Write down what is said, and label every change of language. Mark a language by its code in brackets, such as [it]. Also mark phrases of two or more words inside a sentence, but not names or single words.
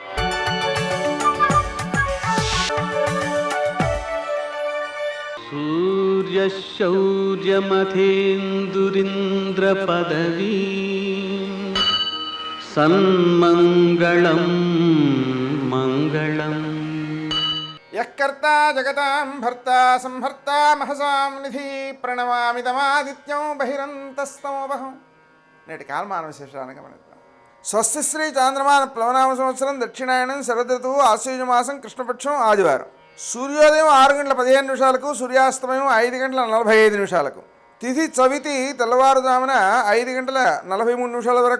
[sa] सूर्यशौर्यमथेन्दुरिन्द्रपदवी सन्मङ्गलं मङ्गलम्. यःकर्ता जगतां भर्ता संहर्ता महसां निधि प्रणमामि तमादित्यं बहिरन्तस्तमोऽहं. [te] నేటి కాలమాన విశేషాలను గమనిద్దాం. స్వస్తి శ్రీ చాంద్రమాన ప్లవనామ సంవత్సరం దక్షిణాయనం శరదృతువు ఆశ్వయుజమాసం కృష్ణపక్షం ఆదివారం. సూర్యోదయం 6:15 సూర్యాస్తమయం 5:45 తిథి చవితి తెల్లవారుజామున 5:43 వరకు.